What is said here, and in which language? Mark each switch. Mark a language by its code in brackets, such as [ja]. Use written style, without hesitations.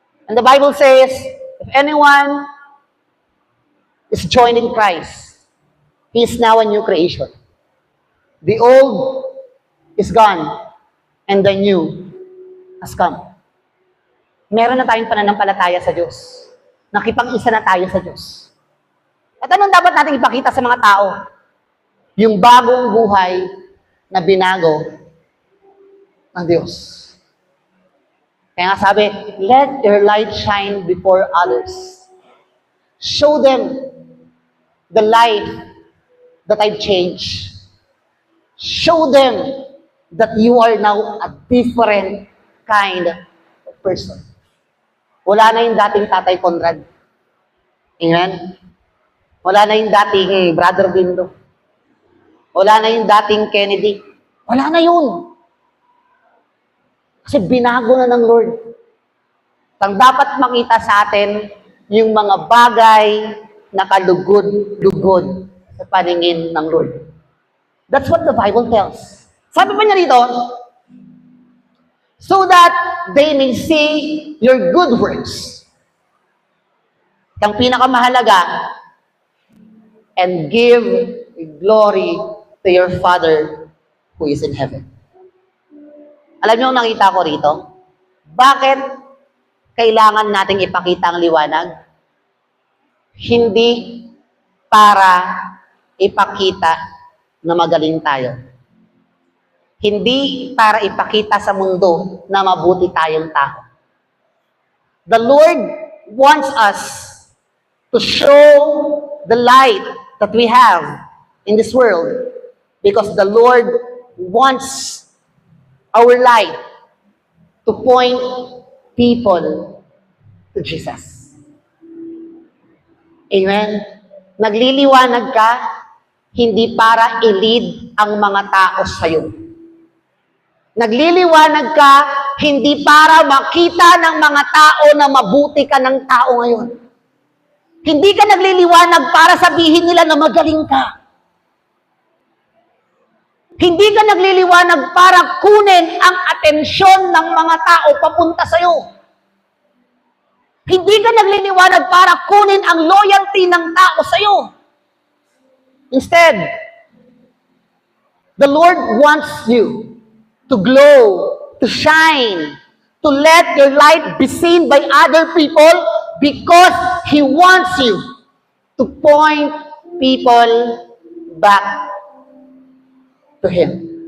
[en] And the Bible says, if anyone is joined in Christ, he is now a new creation. The old is gone, and the new has come. [tl] Meron na tayong pananampalataya sa Diyos. Nakipag-isa na tayo sa Diyos. At anong dapat natin ipakita sa mga tao? Yung bagong buhay na binago ng Diyos. Kaya nga sabi, [en] let your light shine before others. Show them the life that I've changed. Show them that you are now a different kind of person. [tl] Wala na yung dating Tatay Conrad. Amen? Wala na yung dating Brother Bindo. Wala na yung dating Kennedy. Wala na yun. Kasi binago na ng Lord. Ang dapat makita sa atin, yung mga bagay na kalugod-lugod sa paningin ng Lord. [en] That's what the Bible tells. [tl] Sabi pa niya dito, [en] so that they may see your good works. [tl] Ang pinakamahalaga, [en] and give glory to your Father who is in heaven. [tl] Alam niyo ang nakita ko rito? Bakit kailangan nating ipakita ang liwanag? Hindi para ipakita na magaling tayo. Hindi para ipakita sa mundo na mabuti tayong tao. [en] The Lord wants us to show the light that we have in this world because the Lord wants our light to point people to Jesus. Amen? [tl] Nagliliwanag ka, hindi para i-lead ang mga tao sa'yo. Nagliliwanag ka, hindi para makita ng mga tao na mabuti ka ng tao ngayon. Hindi ka nagliliwanag para sabihin nila na magaling ka. Hindi ka nagliliwanag para kunin ang atensyon ng mga tao papunta sa'yo. Hindi ka nagliliwanag para kunin ang loyalty ng tao sa'yo. [en] Instead, the Lord wants you to glow, to shine, to let your light be seen by other people because He wants you to point people back to Him.